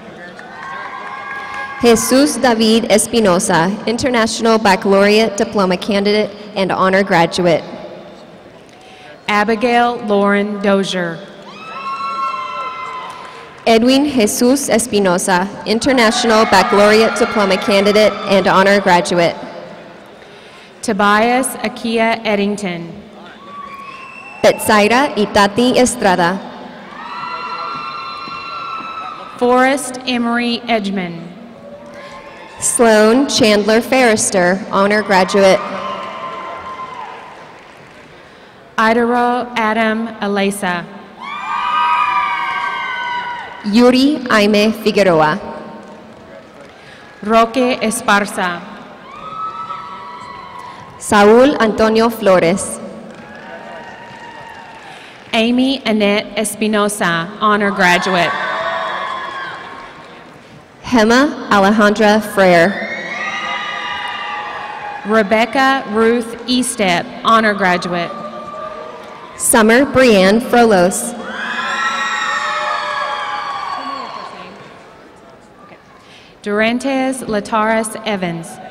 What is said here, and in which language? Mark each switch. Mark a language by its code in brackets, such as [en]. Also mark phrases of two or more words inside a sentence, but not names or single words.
[en] Jesus David Espinosa, International Baccalaureate Diploma Candidate and honor graduate. Abigail Lauren Dozier. Edwin Jesus Espinosa, International Baccalaureate Diploma Candidate and honor graduate. Tobias Akia Eddington. Betsaida Itati Estrada. Forrest Emery Edgman. Sloan Chandler Ferrister, honor graduate. Idaro Adam Alesa. Yuri Aime Figueroa. Roque Esparza. Saúl Antonio Flores. Amy Annette Espinosa, honor graduate. Gemma Alejandra Frere. Rebecca Ruth Estep, honor graduate. Summer Brianne Frolos. Durantes Lataras Evans.